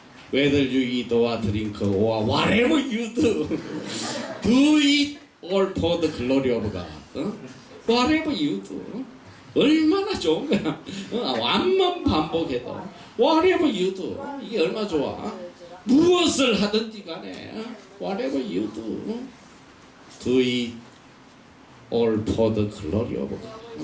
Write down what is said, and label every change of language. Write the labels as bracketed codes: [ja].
[en] Whether you eat or drink or whatever you do. Do it all for the glory of God. Whatever you do. [ko] 얼마나 좋은 거야. 암만 반복해도 [en] whatever you do. [ko] 이게 얼마나 좋아. 무엇을 하든지 간에 [en] whatever you do. Do it all for the glory of God.